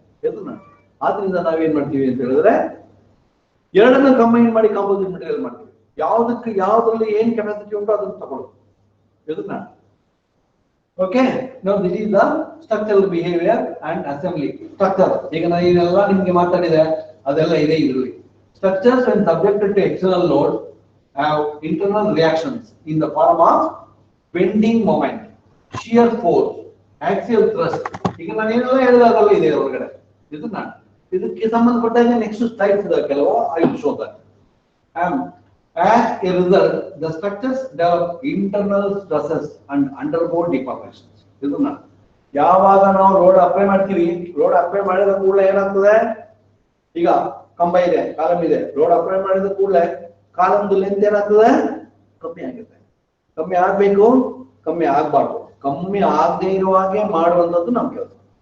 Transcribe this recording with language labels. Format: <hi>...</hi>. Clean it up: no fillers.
<kn>ಇದನ್ನ ಆದ್ರಿಂದ ನಾವೇನ್ ಮಾಡ್ತೀವಿ ಅಂತ ಹೇಳಿದ್ರೆ ಎರಡನ್ನ ಕಂಬೈನ್ ಮಾಡಿ ಕಾಂಪೋಸಿಟ್ ಮೆಟೀರಿಯಲ್ ಮಾಡ್ತೀವಿ. ಯಾವ್ದ್ರಲ್ಲಿ ಏನ್ ಕೆಪಾಸಿಟಿ ಉಂಟು ಅದನ್ನ ತಗೊಳ್ಳೋದು. ಇದನ್ನ ಓಕೆ. ನಾವು</kn> <en>This is the structural behaviour and assembly structure.</en> <kn>ಈಗ ನಾನು ಇದೆಲ್ಲ ನಿಮ್ಗೆ ಮಾತಾಡಿದೆ, ಅದೆಲ್ಲ ಇದೆ ಇದರಲ್ಲಿ.</kn> <en>Structures when subjected to external load have internal reactions in the form of bending moment, shear force, axial thrust.</en> <kn>ಈಗ ನಾನು ಏನೆಲ್ಲ ಹೇಳಿದಾಗಲ್ಲ ಇದೆ ಹೊರಗಡೆ ಇದನ್ನ ಇದಕ್ಕೆ ಸಂಬಂಧಪಟ್ಟಾಗ ನೆಕ್ಸ್ಟ್ ಸ್ಲೈಡ್ಸ್ ಇದೆ ಕೆಲವು</kn> <en>I will show that. As a result, the structures develop internal stresses and undergo deformations.</en> <kn>ಇದನ್ನ ಯಾವಾಗ ನಾವು ರೋಡ್ ಅಪ್ಲೈ ಮಾಡ್ತೀವಿ, ರೋಡ್ ಅಪ್ಲೈ ಮಾಡಿದ ಕೂಡಲೇ ಏನಾಗ್ತದೆ, ಈಗ ಕಂಬ ಇದೆ, ಕಾಲಮ್ ಇದೆ, ರೋಡ್ ಅಪ್ಲೈ ಮಾಡಿದ ಕೂಡಲೇ ಕಾಲಮ್ದು ಲೆಂತ್ ಏನಾಗ್ತದೆ, ಕಮ್ಮಿ ಆಗುತ್ತೆ. ಕಮ್ಮಿ ಆಗ್ಬೇಕು, ಕಮ್ಮಿ ಆಗ್ಬಾರ್ದು. ಕಮ್ಮಿ ಆಗದೆ ಇರುವಾಗೆ ಮಾಡುವಂತದ್ದು ನಮ್ ಕೆಲಸ.</kn>